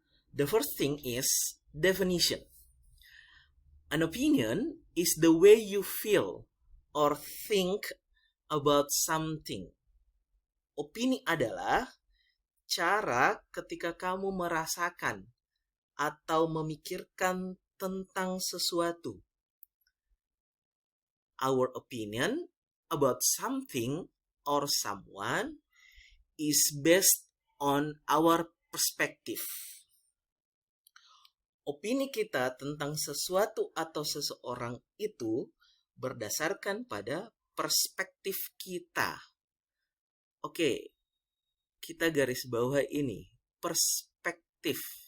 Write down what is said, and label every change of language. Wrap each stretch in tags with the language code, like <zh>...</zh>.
<en>The first thing is definition. An opinion is the way you feel or think about something.</en> <id>Opini adalah cara ketika kamu merasakan atau memikirkan tentang sesuatu.</id> <en>Our opinion about something or someone is based on our perspective.</en> <id>Opini kita tentang sesuatu atau seseorang itu berdasarkan pada perspektif kita. Oke, kita garis bawah ini, perspektif.</id>